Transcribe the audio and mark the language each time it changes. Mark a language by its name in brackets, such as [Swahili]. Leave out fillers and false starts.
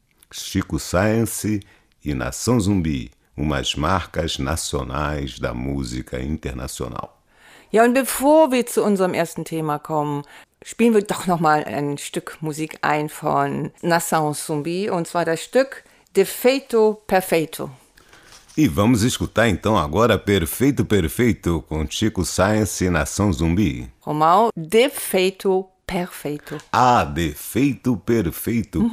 [Portuguese] Chico Science e Nação Zumbi, umas marcas nacionais da música internacional. [German] Ja, und bevor wir zu unserem ersten Thema kommen, spielen wir doch noch mal ein Stück Musik ein von Nação Zumbi, und zwar das Stück Defeito Perfeito. [Portuguese] E vamos escutar então agora Perfeito Perfeito com Chico Science e Nação Zumbi. Romão, Defeito Perfeito. Ah, Defeito Perfeito, uhum.